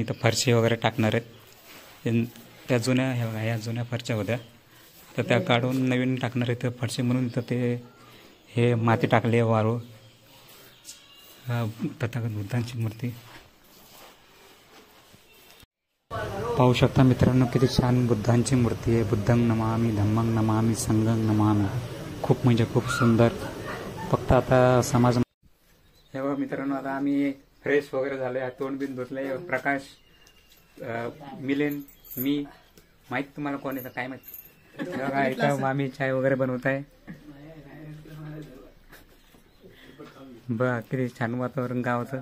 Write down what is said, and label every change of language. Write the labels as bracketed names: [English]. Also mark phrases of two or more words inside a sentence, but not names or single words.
[Marathi] इथं फरशी वगैरे टाकणार आहेत. त्या जुन्या, हे बघा, या जुन्या फरच्या होत्या, तर त्या काढून नवीन टाकणार आहेत फरशी. म्हणून इथं ते हे माती टाकली आहे, वाळू. तथागत बुद्धांची मूर्ती पाहू शकता मित्रांनो, किती छान बुद्धांची मूर्ती आहे. [Pali] बुद्धं नमामि, धम्मं नमामि, संघं नमामि. [Marathi] खूप म्हणजे खूप सुंदर. फक्त आता समाज. हे बघा मित्रांनो, आता आम्ही फ्रेश वगैरे झालोय, तोंड बिन धुतलंय. प्रकाश, मिलिंद, मी, माहित तुम्हाला कोण येतं काय माहित. बघा इथं मामी चाय वगैरे बनवत आहे. बघा किती छान वातावरण गावाचं.